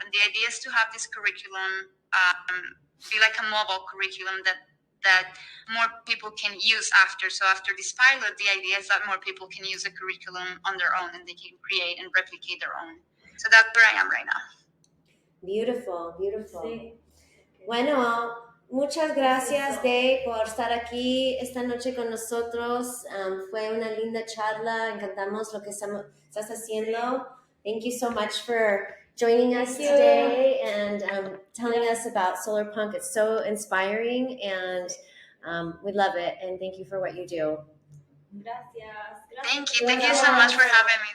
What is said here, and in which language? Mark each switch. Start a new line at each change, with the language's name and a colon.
English: And the idea is to have this curriculum be like a mobile curriculum that more people can use after. So after this pilot, the idea is that more people can use the curriculum on their own and they can create and replicate their own. So that's where I am right now. Beautiful, beautiful.
Spanish: Sí. Bueno, muchas gracias, Day, por estar aquí esta noche con nosotros. Fue una linda charla. Encantamos lo que estás haciendo.
English: Thank you so much for joining us today and telling us about Solarpunk. It's so inspiring, and we love it. And thank you for what you do.
Spanish: Gracias.
English: Thank you so much for having me.